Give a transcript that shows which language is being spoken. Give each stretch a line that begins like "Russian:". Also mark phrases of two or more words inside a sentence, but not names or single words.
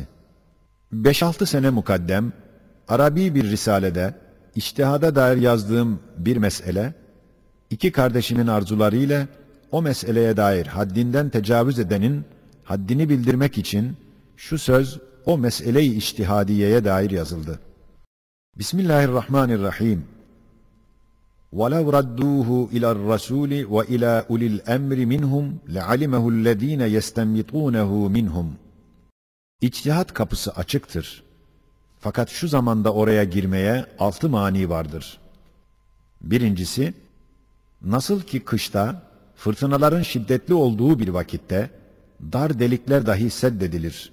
Turkish: 5-6 sene mukaddem, Arabi bir risalede, içtihada dair yazdığım bir mesele, iki kardeşimin arzularıyla o meseleye dair haddinden tecavüz edenin haddini bildirmek için şu söz o mesele-i içtihadiyeye dair yazıldı.
Arabic: Bismillahirrahmanirrahim. وَلَوْ رَدُّوهُ إِلَى الرَّسُولِ وَإِلَى أُولِي الْأَمْرِ مِنْهُمْ لَعَلِمَهُ الَّذ۪ينَ يَسْتَنْبِطُونَهُ مِنْهُمْ.
Turkish: İçtihat kapısı açıktır. Fakat şu zamanda oraya girmeye 6 mani vardır. Birincisi, nasıl ki kışta fırtınaların şiddetli olduğu bir vakitte dar delikler dahi seddedilir.